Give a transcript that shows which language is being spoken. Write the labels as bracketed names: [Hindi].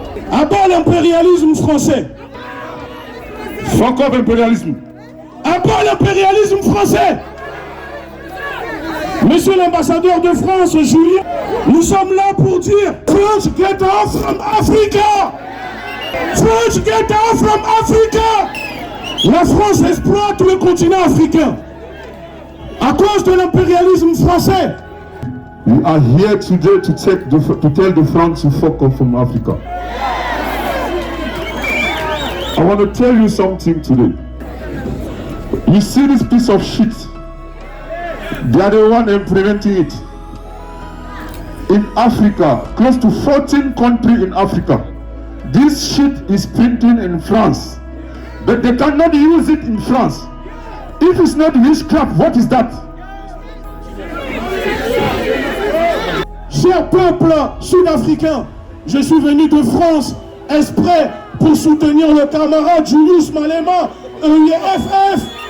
[French] À bas l'impérialisme français. [English] Fuck off [French] impérialisme. À bas l'impérialisme français. Monsieur l'ambassadeur de France, Julien, nous sommes là pour dire [English] France get off from Africa! France get off from Africa! [French] La France exploite le continent africain à cause de l'impérialisme français. [English] We are here today to tell the France to fuck off from Africa. I want to tell you something today. You see this piece of shit? They are the one implementing it. In Africa, close to 14 countries in Africa, this shit is printing in France. But they cannot use it in France. If it's not witchcraft, what is that? [French] Cher peuple sud-africain, je suis venu de France exprès pour soutenir le camarade Julius Malema, EIFF.